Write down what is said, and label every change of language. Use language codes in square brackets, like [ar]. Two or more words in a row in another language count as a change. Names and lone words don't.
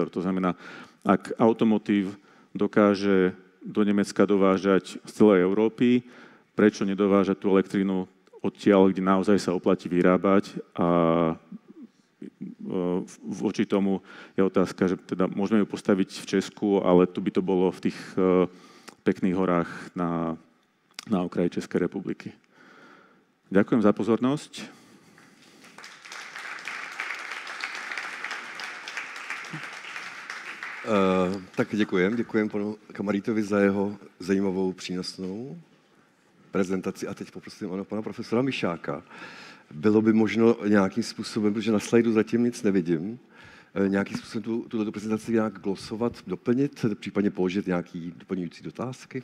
[sk] To znamená, ak automotív dokáže do Nemecka dovážať z celej Európy, prečo nedovážať tú elektrínu odtiaľ, kde naozaj sa oplatí vyrábať a voči tomu je otázka, že teda môžeme ju postaviť v Česku, ale tu by to bolo v tých pekných horách na okraji Českej republiky. Ďakujem za pozornosť. [cs] Tak děkujem panu Kamarítovi za jeho zajímavou přínosnou prezentaci. A teď poprosím pana profesora Mišáka. Bylo by možno nějakým způsobem, protože na slajdu zatím nic nevidím, nějakým způsobem tuto prezentaci nějak glosovat, doplnit, případně položit nějaký doplňující dotázky?